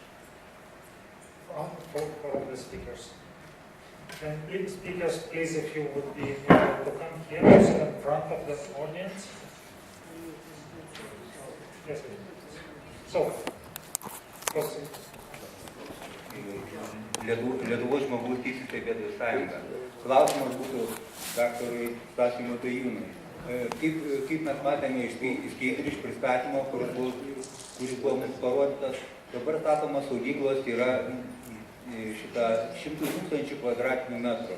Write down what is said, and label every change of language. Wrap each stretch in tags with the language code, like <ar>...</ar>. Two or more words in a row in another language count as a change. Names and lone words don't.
<en>For all the speakers. And please, speakers, please, if you would be able to come here, sit in front of the audience. Yes, please. So, proceed.</en> <lt>Lietuvos žmogaus teisių stebėtojų sąjunga. Klausimas būtų daktarui Stasiui Motiejūnui. Kaip mes matėme iš skaidrių iš pristatymo, kuris buvo mums parodytas, dabar statomos saugyklos yra 100 000 kvadratinių metrų.</lt>